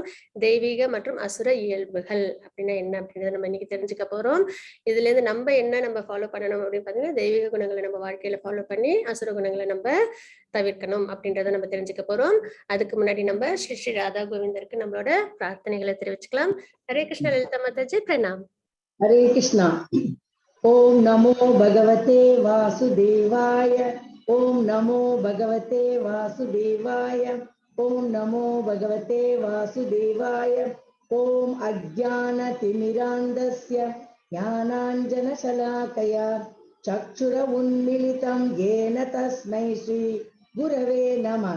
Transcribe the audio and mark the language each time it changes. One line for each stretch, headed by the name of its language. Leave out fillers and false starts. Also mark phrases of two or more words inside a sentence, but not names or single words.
Tamil: தெய்வீக மற்றும் அசுர இயல்புகள் அப்படின்னா என்ன அப்படின்றத நம்ம இன்னைக்கு தெரிஞ்சுக்க போறோம். இதுல இருந்து நம்ம ஃபாலோ பண்ணணும் அப்படின்னு பார்த்தீங்கன்னா தெய்வீக குணங்களை நம்ம வாழ்க்கையில ஃபாலோ பண்ணி அசுர குணங்களை நம்ம தவிர்க்கணும் அப்படின்றத நம்ம தெரிஞ்சுக்க போறோம். அதுக்கு முன்னாடி நம்ம ஸ்ரீ ஸ்ரீ ராதா கோவிந்தருக்கு நம்மளோட பிரார்த்தனைகளை தெரிவிச்சுக்கலாம்.
Sanskrit: हरे कृष्णा
Tamil: லலிதா மாதாஜி பிரணாம்.
Sanskrit: हरे कृष्णा। ओम नमो भगवते वासुदेवाय। ओम नमो भगवते वासुदेवाय। ओम नमो भगवते वासुदेवाय। ओम अज्ञानतिमिरान्धस्य ज्ञानाञ्जनशलाकया चक्षुरुन्मीलितं येन तस्मै श्री गुरवे नमः।